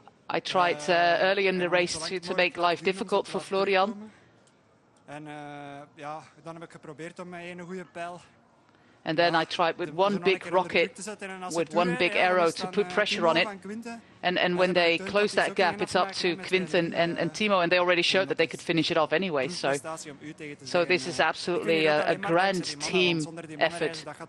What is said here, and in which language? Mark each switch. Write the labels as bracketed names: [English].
[English] I tried early in the race to make life difficult for Florian. [Dutch] En ja, dan heb ik geprobeerd om met een goede pijl. [English] And then I tried with one big rocket, with one big arrow to put pressure on it. And when they close that gap, it's up to Quinten and Timo, and they already showed that they could finish it off anyway. So this is absolutely a grand team effort.